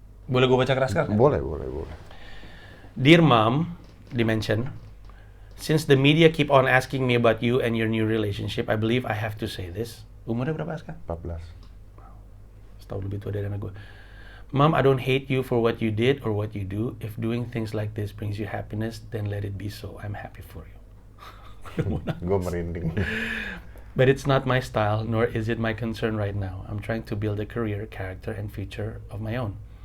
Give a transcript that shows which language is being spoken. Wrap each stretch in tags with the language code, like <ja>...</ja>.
<id>Boleh gue baca keras kan? Boleh.</id> <en>Dear Mom, dimension, since the media keep on asking me about you and your new relationship, I believe I have to say this.</en> <id>Umurnya berapa sekarang? 14. Setahun lebih tua dari anak gue.</id> <en>Mom, I don't hate you for what you did or what you do. If doing things like this brings you happiness, then let it be so. I'm happy for you.</en> <id>Gue merinding.</id> <en>But it's not my style, nor is it my concern right now. I'm trying to build a career, character, and future of my own.</en>